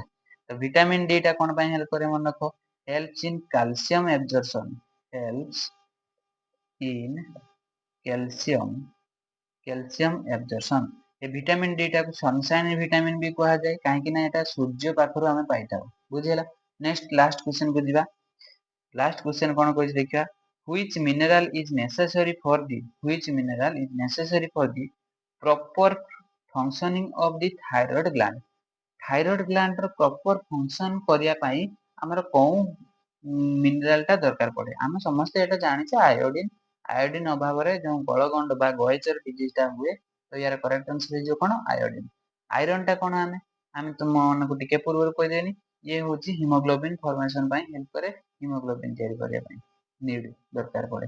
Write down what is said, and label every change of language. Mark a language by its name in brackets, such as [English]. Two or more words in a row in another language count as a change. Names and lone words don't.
[Odia] ତ ଭିଟାମିନ ଡି ଟା କଣ ପାଇଁ ହେଲ୍ପ କରେ ମନେ ରଖ, [English] helps in calcium absorption, helps in calcium absorption. [Odia] ଏ ଭିଟାମିନ ଡି ଟାକୁ [English] sunshine vitamin [Odia] ବି କୁହାଯାଏ, କାହିଁକି ନା ଏଟା ସୂର୍ଯ୍ୟ ପାଖରୁ ଆମେ ପାଇଥାଉ ବୁଝିହେଲା। [English] next last question [Odia] କୁ ଯିବା। [English] last question [Odia] କଣ କହିଛି ଦେଖିବା। [English] Which mineral is necessary for the proper functioning of the thyroid gland? thyroid gland [Odia] ର [English] proper function [Odia] କରିବା ପାଇଁ ଆମର କୋଉ ମିନେରାଲ ଟା ଦରକାର ପଡେ? ଆମେ ସମସ୍ତେ ଏଟା ଜାଣିଛେ ଆୟୋଡିନ। ଆୟୋଡିନ ଅଭାବରେ ଯୋଉ ଗଳଗଣ୍ଡ ବା [English] goiter disease [Odia] ଟା ହୁଏ, ତ ୟାର [English] correct answer [Odia] ହେଇଯିବ କଣ ଆୟୋଡିନ। ଆଇରନ୍ ଟା କଣ ଆମେ ଆମେ ତୁମମାନଙ୍କୁ ଟିକେ ପୂର୍ବରୁ କହିଦେନି, ଇଏ ହଉଛି [English] hemoglobin formation [Odia] ପାଇଁ ହେଲ୍ପ କରେ, ହିମୋଗ୍ଲୋବିନ ତିଆରି କରିବା ପାଇଁ ନିଡ୍ ଦରକାର ପଡେ।